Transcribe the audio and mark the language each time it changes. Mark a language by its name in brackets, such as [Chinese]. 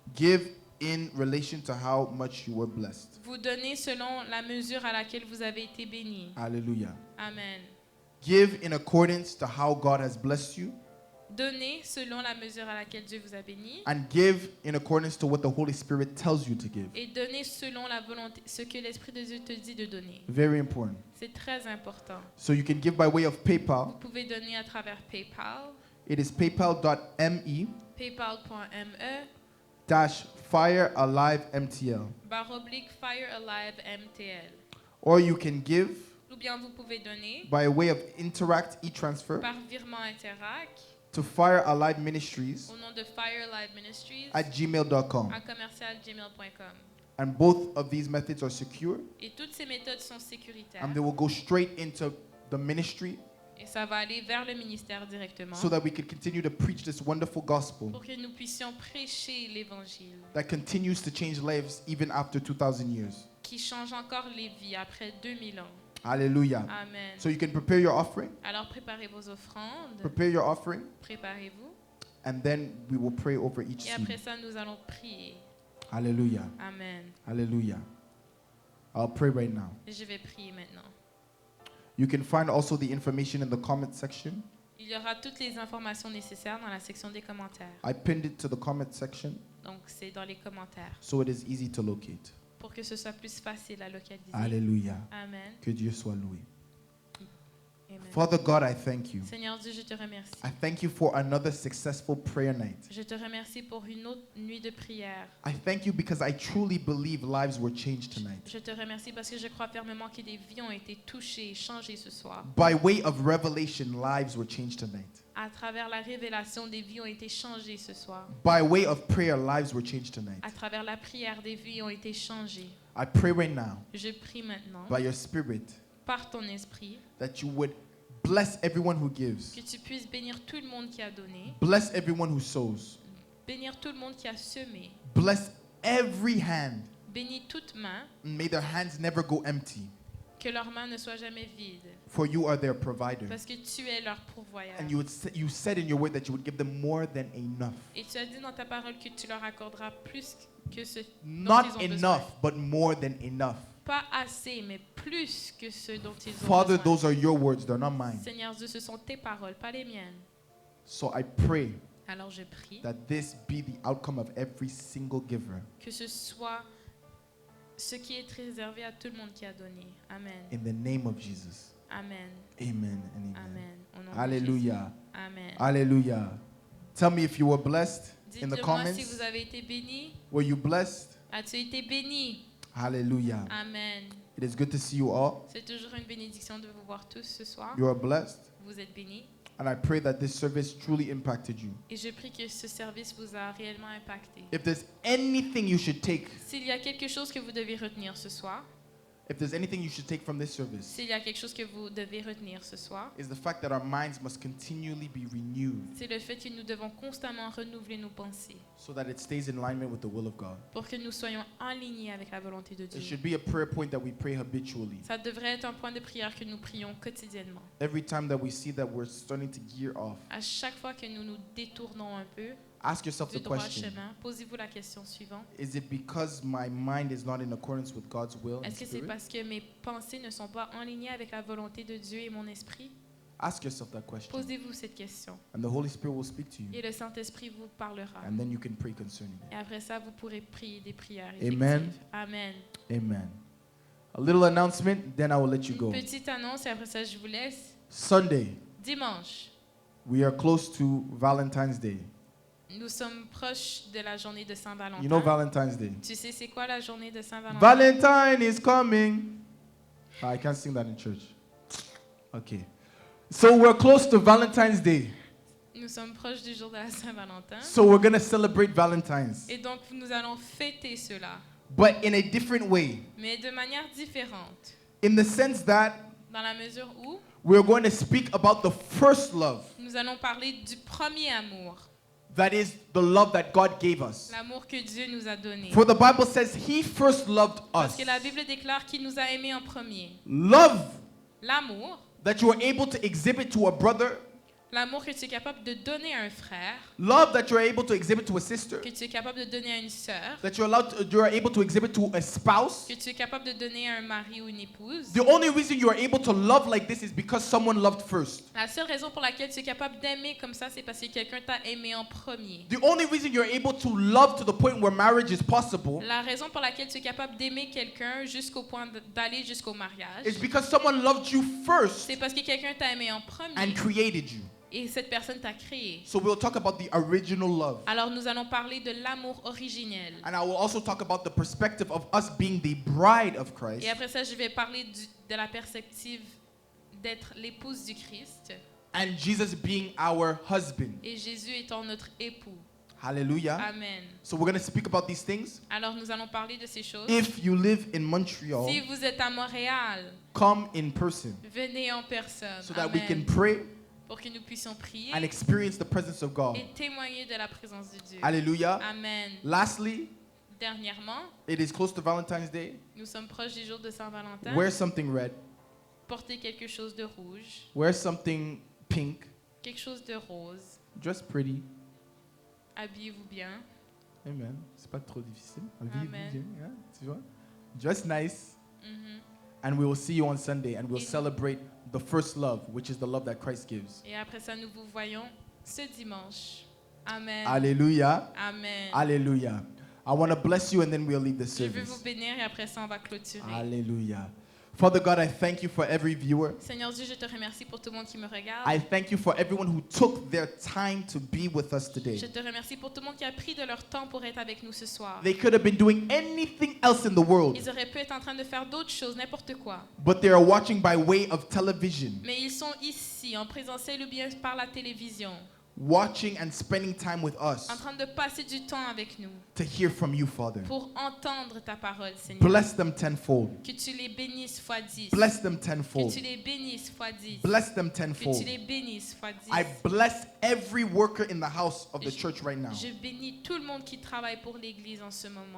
[English] give in relation to how much you were blessed. [French] vous donnez selon la mesure à laquelle vous avez été béni. [English] Hallelujah. [French] Amen. [English] Give in accordance to how God has blessed you, [French] Donnez selon la mesure à laquelle Dieu vous a béni. [English] and give in accordance to what the Holy Spirit tells you to give. [French] Et donnez selon la volonté, ce que l'Esprit de Dieu te dit de donner. [English] Very important. [French] C'est très important. [English] So you can give by way of PayPal. [French] Vous pouvez donner à travers PayPal, [English] It is paypal.me [French] paypal.me, [English] /FireAliveMTL. [French] /Fire Alive MTL. [English] Or you can give [French] Ou bien vous pouvez donner [English] by way of Interact e-transfer [French] par virement Interac [English] to Fire Alive Ministries [French] au nom de Fire Alive Ministries [English] at gmail.com. [French] à commercial@gmail.com. [English] And both of these methods are secure, [French] Et toutes ces méthodes sont sécuritaires. [English] and they will go straight into the ministry [French] Et ça va aller vers le ministère directement. [English] so that we can continue to preach this wonderful gospel [French] Pour que nous puissions prêcher l'évangile [English] that continues to change lives even after 2,000 years. [French] qui change encore les vies après 2000 ans. [English] Hallelujah. [French] Amen. [English] So you can prepare your offering. [French] Alors préparez vos offrandes, [English] Prepare your offering, [French] préparez-vous. [English] and then we will pray over each [French] Et après [English] seed. [French] ça, nous allons prier. [English] Hallelujah. [French] Amen. [English] Hallelujah. I'll pray right now. [French] Je vais prier maintenant. [English] You can find also the information in the comment section. [French] Il y aura toutes les informations nécessaires dans la section des commentaires. [English] I pinned it to the comment section [French] Donc c'est dans les commentaires [English] so it is easy to locate. [French] pour que ce soit plus facile à localiser. [English] Hallelujah. [French] Amen. Que Dieu soit loué. Amen. [English] Father God, I thank you. [French] Seigneur Dieu, je te remercie. [English] I thank you for another successful prayer night. [French] Je te remercie pour une autre nuit de prière. [English] I thank you because I truly believe lives were changed tonight. [French] Je te remercie parce que je crois fermement que des vies ont été touchées, changées ce soir. [English] By way of revelation, lives were changed tonight. [French] À travers la révélation, des vies ont été changées ce soir. [English] By way of prayer, lives were changed tonight. [French] À travers la prière, des vies ont été changées. [English] I pray right now, [French] Je prie maintenant, [English] by your Spirit, [French] par ton esprit, [English] that you would bless everyone who gives, [French] que tu puisses bénir tout le monde qui a donné, [English] bless everyone who sows, [French] bénir tout le monde qui a semé, [English] bless every hand, [French] bénis toute main, [English] and may their hands never go empty, [French] que leurs mains ne soient jamais vides, [English] for you are their provider. [French] parce que tu es leur pourvoyeur. [English] And you said in your word that you would give them more than enough. [French] Et tu as dit dans ta parole que tu leur accorderas plus que ce dont ils [English] Not [French] ont besoin. [English] enough, but more than enough. [French] Pas assez, mais plus que ce dont ils ont [English] Father, [French] besoin. [English] those are your words, they're not mine. [French] Seigneur Dieu, ce sont tes paroles, pas les miennes. [English] So I pray [French] Alors je prie [English] that this be the outcome of every single giver. [French] que ce soit ce qui est réservé à tout le monde qui a donné. [English] Amen. In the name of Jesus. Amen. Amen and amen. [French] Amen. Au nom de [English] Hallelujah. [French] Jésus. Amen. [English] Hallelujah. Tell me if you were blessed in the [French] Dites-le-moi [English] comments. [French] si vous avez été béni. [English] Were you blessed? [French] As-tu été béni? [English] Hallelujah. [French] Amen. [English] It is good to see you all. [French] C'est toujours une bénédiction de vous voir tous ce soir. [English] You are blessed. [French] Vous êtes bénis. [English] And I pray that this service truly impacted you. [French] Et je prie que ce service vous a réellement impacté. [English] If there's anything you should take, [French] S'il y a quelque chose que vous devez retenir ce soir, [English] if there's anything you should take from this service, [French] s'il y a quelque chose que vous devez retenir ce soir, [English] is the fact that our minds must continually be renewed [French] c'est le fait que nous devons constamment renouveler nos pensées [English] so that it stays in alignment with the will of God. [French] pour que nous soyons alignés avec la volonté de [English] It [French] Dieu. [English] should be a prayer point that we pray habitually. [French] Ça devrait être un point de prière que nous prions quotidiennement. [English] Every time that we see that we're starting to gear off, [French] À chaque fois que nous nous détournons un peu [English] ask yourself [French] du [English] the [French] droit [English] question, [French] chemin, posez-vous la question suivante. [English] is it because my mind is not in accordance with God's will and [French] Est-ce que c'est [English] spirit? [French] parce que mes pensées ne sont pas en ligne avec la volonté de Dieu et mon esprit? [English] Ask yourself that question. [French] Posez-vous cette question. [English] And the Holy Spirit will speak to you. [French] Et le Saint-Esprit vous parlera. [English] And then you can pray concerning it. [French] Et après ça, vous pourrez prier des prières [English] Amen. [French] effectives. Amen. Amen. [English] A little announcement, then I will let you [French] Une [English] go. [French] petite annonce et après ça, je vous laisse. [English] Sunday, [French] Dimanche, [English] we are close to Valentine's Day. [French] nous sommes proches de la journée de Saint-Valentin. [English] You know Valentine's Day? [French] Tu sais c'est quoi la journée de Saint-Valentin? [English] Valentine is coming. I can't sing that in church. Okay. So we're close to Valentine's Day. [French] Nous sommes proches du jour de la Saint-Valentin. [English] So we're going to celebrate Valentine's, [French] Et donc, nous allons fêter cela, [English] but in a different way. [French] mais de manière différente. [English] In the sense that [French] Dans la mesure où [English] we're going to speak about the first love. [French] nous allons parler du premier amour, [English] That is the love that God gave us. [French] l'amour que Dieu nous a donné. [English] For the Bible says he first loved [French] Parce [English] us. [French] que la Bible déclare qu'il nous a aimés en premier. [English] Love [French] L'amour, [English] that you are able to exhibit to a brother. [French] l'amour que tu es capable de donner à un frère, [English] Love that you are able to exhibit to a sister. [French] que tu es capable de donner à une sœur, [English] That you are able to exhibit to a spouse. [French] que tu es capable de donner à un mari ou une épouse. [English] The only reason you are able to love like this is because someone loved first. [French] La seule raison pour laquelle tu es capable d'aimer comme ça, c'est parce que quelqu'un t'a aimé en premier. [English] The only reason you're able to love to the point where marriage is possible [French] La raison pour laquelle tu es capable d'aimer quelqu'un jusqu'au point d'aller jusqu'au mariage, [English] is because someone loved you first [French] c'est parce que quelqu'un t'a aimé en [English] and [French] premier [English] created you. [French] et cette personne t'a créé. [English] So we'll talk about the original love. [French] Alors nous allons parler de l'amour originel. [English] And I will also talk about the perspective of us being the bride of Christ [French] Et après ça, je vais parler de la perspective d'être l'épouse du Christ [English] and Jesus being our husband. [French] et Jésus étant notre époux. [English] Hallelujah. [French] Amen. [English] So we're going to speak about these things. [French] Alors nous allons parler de ces choses. [English] If you live in Montreal, [French] Si vous êtes à Montréal, [English] come in person [French] venez en personne. [English] so that we [French] Amen. [English] can pray [French] Pour que nous puissions prier [English] and experience the presence of God. [French] et témoigner de la présence de Dieu. [English] Hallelujah. [French] Amen. [English] Lastly, [French] Dernièrement, [English] it is close to Valentine's Day. [French] nous sommes proches du jour de Saint-Valentin. [English] Wear something red. [French] Portez quelque chose de rouge, [English] Wear something pink. [French] quelque chose de rose. [English] Dress pretty. [French] Habillez-vous bien. [English] Amen. [French] C'est pas trop difficile. Amen. [English] Yeah, [French] tu vois? [English] Dress nice. Mhm. And we will see you on Sunday and we'll [French] Et- [English] celebrate the first love, which is the love that Christ gives. [French] Et après ça, nous vous voyons ce dimanche. Amen. [English] Hallelujah. [French] Amen. [English] Hallelujah. I want to bless you and then we'll leave the [French] Je veux vous [English] service. [French] bénir et après ça, on va clôturer. [English] Hallelujah. Father God, I thank you for every viewer. [French] Seigneur Dieu, je te remercie pour tout le monde qui me regarde. [English] I thank you for everyone who took their time to be with us [French] Je [English] today. [French] te remercie pour tout le monde qui a pris de leur temps pour être avec nous ce soir. [English] They could have been doing anything else in the world, [French] Ils auraient pu être en train de faire d'autres choses, n'importe quoi. [English] but they are watching by way of television, [French] Mais ils sont ici, en présentiel ou bien par la télévision, [English] watching and spending time with us [French] en train de passer du temps avec nous [English] to hear from you, Father. [French] pour entendre ta parole, Seigneur. [English] Bless them tenfold. [French] Que tu les bénisses fois 10. [English] Bless them [French] Que [English] tenfold. [French] tu les bénisses fois 10. [English] Bless them [French] Que tu [English] tenfold. [French] les bénisses fois 10. [English] I bless every worker in the house of the church right now. [French] Je bénis tout le monde qui travaille pour l'Église en ce moment.